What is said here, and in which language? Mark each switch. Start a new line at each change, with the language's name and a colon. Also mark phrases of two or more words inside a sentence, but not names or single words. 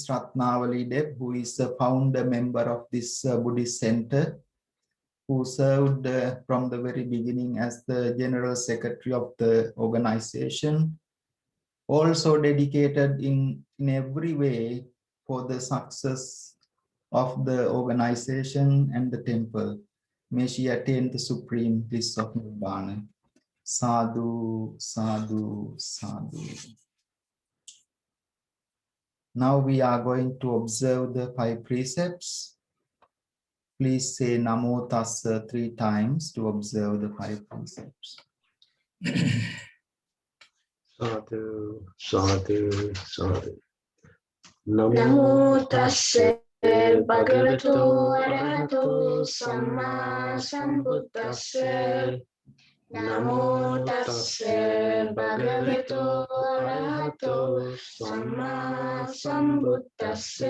English: Rathnawalie, who is a founder member of this Buddhist center, who served from the very beginning as the General Secretary of the organization, also dedicated in every way for the success of the organization and the temple. May she attain the supreme bliss of Nibbana.
Pali: Sadhu, sadhu, sadhu.
English: Now we are going to observe the 5 precepts. Please say
Pali: Namo Tassa
English: 3 times to observe the 5 precepts.
Pali: Sadhu, sadhu, sadhu. Namo Tassa Bhagavato Arahato Samma Sambuddhassa. Namo Tassa Bhagavato Arahato Samma Sambuddhassa.